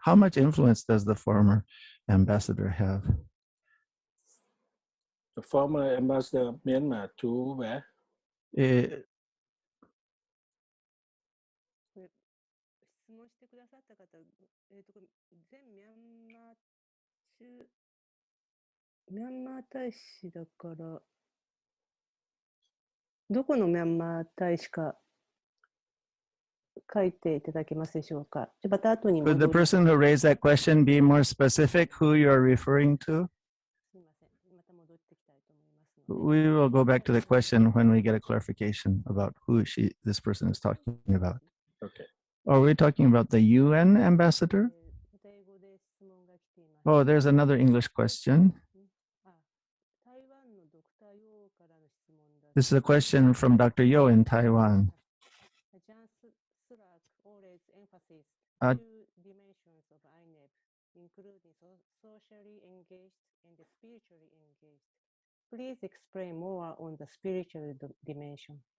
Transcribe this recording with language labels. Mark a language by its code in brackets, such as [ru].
[en] How much influence does the former ambassador have? The former ambassador of Myanmar to where? [ja] 質問してくださった方、全ミャンマーミャンマー大使だから、どこのミャンマー大使か書いていただけますでしょうか。また後に [en] Could the person who raised that question be more specific who you're referring to? [ja] すみません。また戻ってきたいと思いますので。 [en] We will go back to the question when we get a clarification about who this person is talking about. Okay. Are we talking about the UN ambassador? [ja] また英語で質問が来ています。 [en] Oh, there's another English question. [ja] 台湾のドクターヨーからの質問だ。 [en] This is a question from Dr. Yo in Taiwan. Jan Surak always emphasized Uh, 2 dimensions of INEB, including socially engaged and spiritually engaged. Please explain more on the spiritual dimension.